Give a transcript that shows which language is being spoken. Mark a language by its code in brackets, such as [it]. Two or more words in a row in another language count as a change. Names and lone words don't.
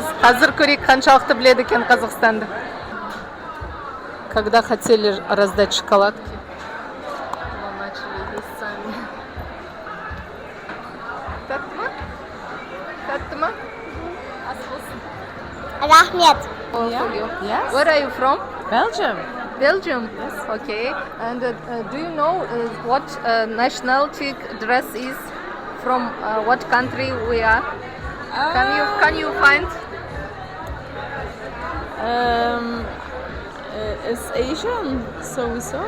[kk] Қазір көрейік, қаншалықты біледі екен Қазақстанды. [ru] Когда хотели раздать шоколадки? [kk] Тапты? Рахмет. [en] Yes. Where are you from? Belgium. Belgium. Yes. Okay. And do you know what nationality dress is from what country we are? Can you find? It's Asian, so we saw.